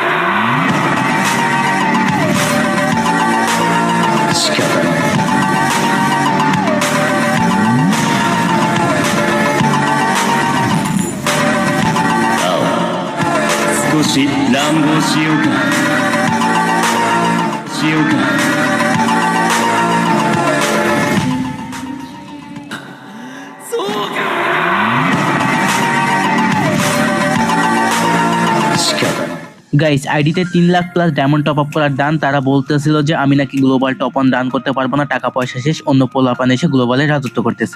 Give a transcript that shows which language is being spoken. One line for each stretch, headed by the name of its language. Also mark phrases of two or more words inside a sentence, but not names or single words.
Japanese: 仕方ない。少し乱暴しようか。しようか。
Bangla: গাইস আইডিতে 3 লাখ
English: plus diamond top up
Bangla: করার ডান, তারা বলতেছিল যে আমি নাকি
English: global top on done
Bangla: করতে পারবো না, টাকা পয়সা শেষ, অন্য পোলাপান এসে গ্লোবালে রাজত্ব করতেছে।